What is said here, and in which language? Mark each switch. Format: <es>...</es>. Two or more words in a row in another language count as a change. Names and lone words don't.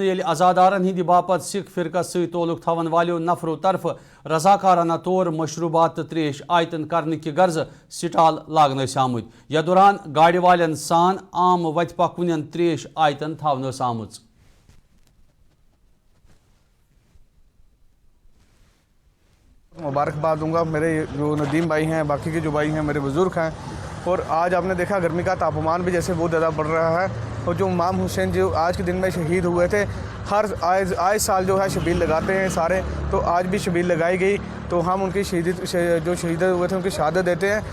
<ks>یل عزادارن ہند باپت سکھ فرقہ ست تعلق تھون والو نفرو طرف رضاکارانہ طور مشروبات تو تریش آیتن کرنے کی غرض سٹال لاگن آمت یا دوران گاڑی والن سان عام وت پکون تریش آیتن تھون آمت.</ks> <ur>مبارکباد دوں گا میرے جو ندیم بھائی ہیں باقی کے جو بھائی ہیں میرے بزرگ ہیں اور آج آپ نے دیکھا گرمی کا تاپمان بھی جیسے بہت زیادہ بڑھ رہا ہے. اور جو امام حسین جو آج کے دن میں شہید ہوئے تھے, ہر آئے سال جو ہے شبیل لگاتے ہیں سارے, تو آج بھی شبیل لگائی گئی, تو ہم ان کی جو شہید ہوئے تھے ان کی شہادت دیتے ہیں.</ur>